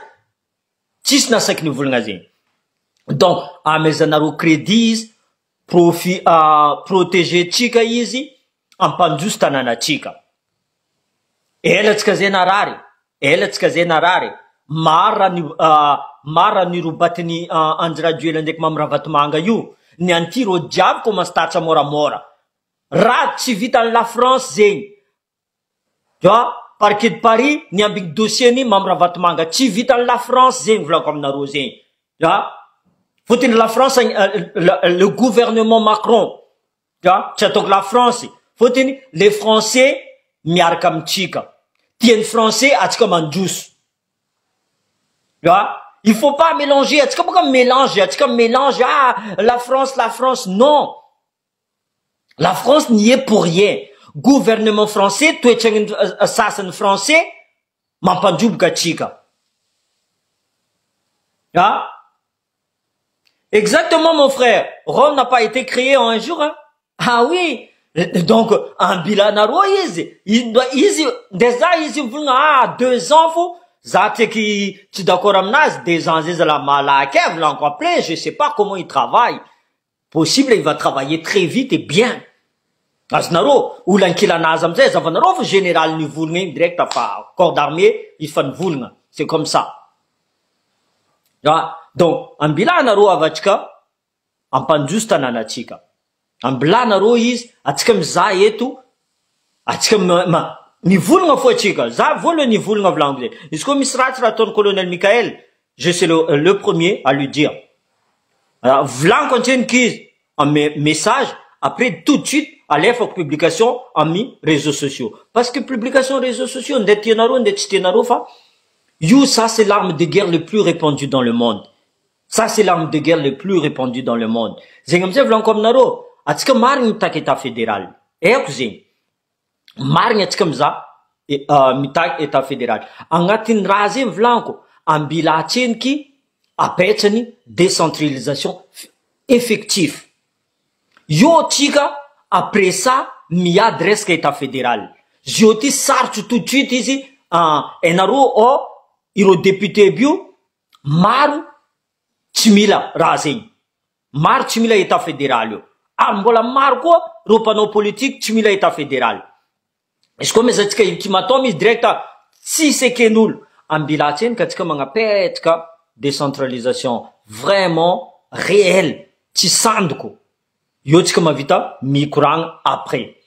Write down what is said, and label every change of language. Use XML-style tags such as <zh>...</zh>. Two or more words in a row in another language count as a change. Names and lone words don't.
<mg>Tsisy nasaky nivolagna zegny. Donc, amezanareo crédit izy, protéger tsika izy, ampandroso tanànatsika. Elatsika zay narary. Mara ny robatiny Andry Rajoely ndraiky Mamirahabatomanga io. Ny antiro diabo commence tatra moramora. Raha tsy vitan'ny la France zegny.</mg> <fr>Tu vois, parquet de Paris</fr> <mg>ny ambigny dossier ny Mamirahabatomanga. Tsy vitan'ny la France zegny volako aminareo zegny.</mg> <fr>Tu vois, fotiny la France le gouvernement Macron. Tu vois,</fr> <mg>tsy ataoko la France. Fotiny</mg> <fr>les Français</fr> <mg>miaraka amitsika. Tien'ny Français atsika mandroso.</mg> <fr>Tu vois, il faut pas mélanger,</fr> <mg>atsika boka mélange, la France, non.</mg> <fr>La France n'y est pour rien. Gouvernement français,</fr> <mg>toetragny sasany français, mampandroboka atsika.</mg> <fr>Exactement mon frère, Rome n'a pas été créé en un jour, hein? Ah oui. Donc,</fr> <mg>ambilanareo izy, déjà izy volagna 2 ans fo, za tseky tsy d'accord aminazy, 2 ans zay zala malaky volaniko</mg> <fr>appelé, je sais pas comment il travaille. Possible il va travailler très vite et bien.</fr> <mg>Azonareo, olankilanazy amizay, zavanareo fa général ny volagna igny direct fa</mg> <fr>corps d'armée,</fr> <mg>il fa nivolagna.</mg> <fr>C'est comme ça. Donc,</fr> <mg>ambilanareo avatsika, ampandroso tanànatsika. Ambilanareo izy, atsika mizaha eto, atsika mivolagna fo atsika. Za voalohany nivolagna volaniko zay. Izy koa misy ratsy raha ataon'ny colonel Mikael,</mg> <fr>je suis le premier à lui dire.</fr> <mg>Volaniko antreniky izy,</mg> <fr>en message, après tout de suite,</fr> <mg>alefako publication amin'ny</mg> <fr>réseaux sociaux. Parce que publication réseaux sociaux,</fr> <mg>nde tianareo, nde tsy tianareo fa, io,</mg> <fr>ça c'est l'arme de guerre le plus répandue dans le monde. Ça c'est l'arme de guerre le plus répandue dans le monde.</fr> <mg>Zegny amizay volaniko aminareo, atsika marigny mitaky</mg> <fr>état fédéral.</fr> <mg>Eko zegny. Marigny atsika mizaha mitaky</mg> <fr>état fédéral.</fr> <mg>Agnatin'ny raha zegny volaniko, ambila atseniky apetrany</mg> <fr>décentralisation effective.</fr> <mg>Io tsika</mg> <fr>après ça</fr> <mg>miady resaka</mg> <fr>état fédéral.</fr> <mg>Zio ty sarotro</mg> <fr>tout de suite</fr> <mg>izy enareo ireo député bio maro tsy mila raha zegny. Maro tsy mila</mg> <fr>état fédéral</fr> <mg>io. Mbola maro koa reo mpanao politique tsy mila</mg> <fr>état fédéral.</fr> <mg>Izy koa mezatsika ultimatum izy direct tsy seken'olo. Ambila atsenika atsika magnapetraka</mg> <fr>décentralisation vraiment réelle,</fr> <mg>tsy sandoko. Io tsika mavita mikoragna après.</mg>